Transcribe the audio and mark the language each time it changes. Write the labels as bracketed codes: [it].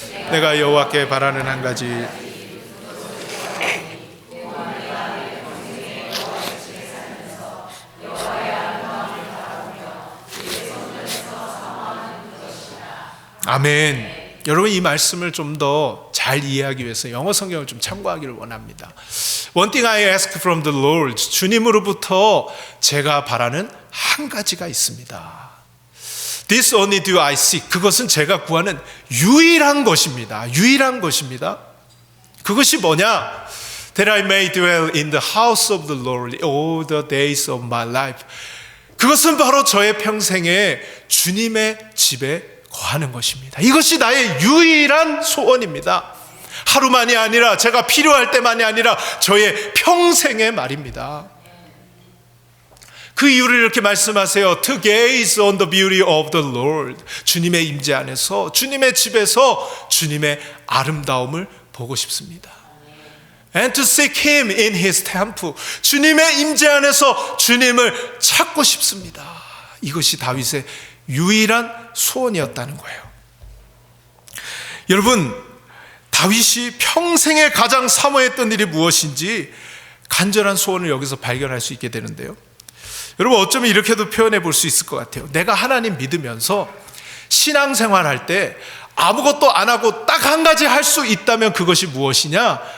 [ko] 내가 여호와께 바라는 한 가지, 아멘. 여러분, 이 말씀을 좀 더 잘 이해하기 위해서 영어 성경을 좀 참고하기를 원합니다. [en] One thing I ask from the Lord, [ko] 주님으로부터 제가 바라는 한 가지가 있습니다. [en] This only do I seek, [ko] 그것은 제가 구하는 유일한 것입니다. 유일한 것입니다. 그것이 뭐냐? [en] That I may dwell in the house of the Lord all the days of my life. [ko] 그것은 바로 저의 평생에 주님의 집에 거하는 것입니다. 이것이 나의 유일한 소원입니다. 하루만이 아니라, 제가 필요할 때만이 아니라 저의 평생의 말입니다. 그 이유를 이렇게 말씀하세요. [en] To gaze on the beauty of the Lord. [ko] 주님의 임재 안에서, 주님의 집에서 주님의 아름다움을 보고 싶습니다. [en] And to seek Him in His temple. [ko] 주님의 임재 안에서 주님을 찾고 싶습니다. 이것이 다윗의 유일한 소원이었다는 거예요. 여러분, 다윗이 평생에 가장 사모했던 일이 무엇인지 간절한 소원을 여기서 발견할 수 있게 되는데요. 여러분, 어쩌면 이렇게도 표현해 볼 수 있을 것 같아요. 내가 하나님 믿으면서 신앙생활할 때 아무것도 안 하고 딱 한 가지 할 수 있다면 그것이 무엇이냐?